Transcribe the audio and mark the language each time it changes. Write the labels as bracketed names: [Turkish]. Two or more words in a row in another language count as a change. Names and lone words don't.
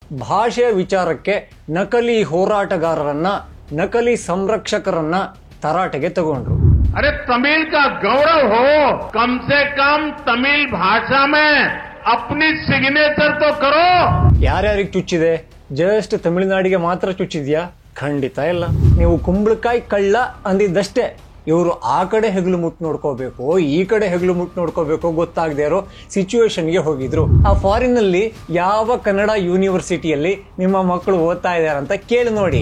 [Kannada] ಭಾಷೆಯ ವಿಚಾರಕ್ಕೆ ನಕಲಿ ಹೋರಾಟಗಾರರನ್ನ ನಕಲಿ ಸಂರಕ್ಷಕರನ್ನ ತರಾಟೆಗೆ ತಗೊಂಡ್ರು. [Hindi] अरे तमिल का गौरव हो, कम से कम तमिल भाषा में अपनी सिग्नेचर तो करो. [Kannada] ಯಾರ್ಯಾರಿಗೆ ಚುಚ್ಚಿದೆ? ಜಸ್ಟ್ ತಮಿಳುನಾಡಿಗೆ ಮಾತ್ರ ಚುಚ್ಚಿದ್ಯಾ? ಖಂಡಿತ ಇಲ್ಲ. ನೀವು ಕುಂಬಳಕಾಯಿ ಕಳ್ಳ ಅಂದಿದ್ದಷ್ಟೇ. ಇವರು ಆ ಕಡೆ ಹೆಗಲು ಮುಟ್ಟು ನೋಡ್ಕೋಬೇಕು, ಈ ಕಡೆ ಹೆಗಲು ಮುಟ್ಟು ನೋಡ್ಕೋಬೇಕು ಗೊತ್ತಾಗದೇ ಇರೋ ಸಿಚುವೇಶನ್ಗೆ ಹೋಗಿದ್ರು. ಆ ಫಾರಿನ್ ನಲ್ಲಿ ಯಾವ ಕನ್ನಡ ಯೂನಿವರ್ಸಿಟಿಯಲ್ಲಿ ನಿಮ್ಮ ಮಕ್ಕಳು ಓದ್ತಾ ಇದ್ದಾರೆ ಅಂತ ಕೇಳಿ ನೋಡಿ.